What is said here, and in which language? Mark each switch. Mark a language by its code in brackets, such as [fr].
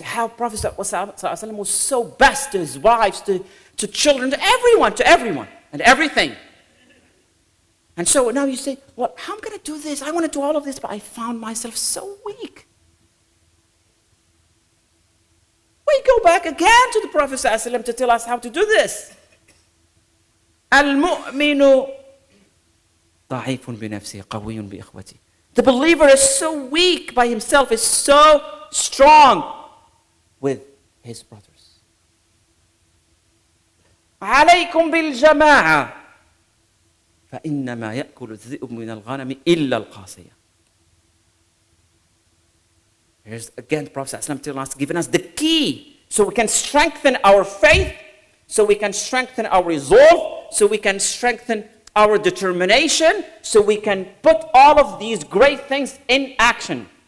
[en] How Prophet ﷺ was so best to his wives, to children, to everyone, and everything. And so now you say, well, how am I going to do this? I want to do all of this, but I found myself so weak. We go back again to the Prophet ﷺ to tell us how to do this. [ar] Al-mu'minu ضعيف بنفسه قوي بإخوته. [en] The believer is so weak by himself, is so strong with his brothers. [ar] عليكم بالجماعة فإنما يأكل الذئب من الغنم إلا القاسية. [en] Here's again the Prophet ﷺ giving us the key so we can strengthen our faith, so we can strengthen our resolve, so we can strengthen our determination, so we can put all of these great things in action.